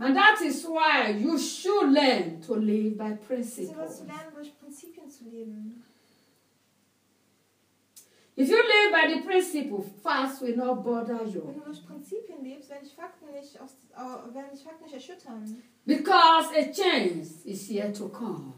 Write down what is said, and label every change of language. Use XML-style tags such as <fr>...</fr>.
<en>And that is why you should learn to live by principles.</en> <de>Du sollst lernen, durch Prinzipien zu leben.</de> <en>If you live by the principle, facts will not bother you.</en> <de>Wenn du durch Prinzipien lebst, werden dich Fakten nicht, erschüttern.</de> <en>Because a change is yet to come.</en>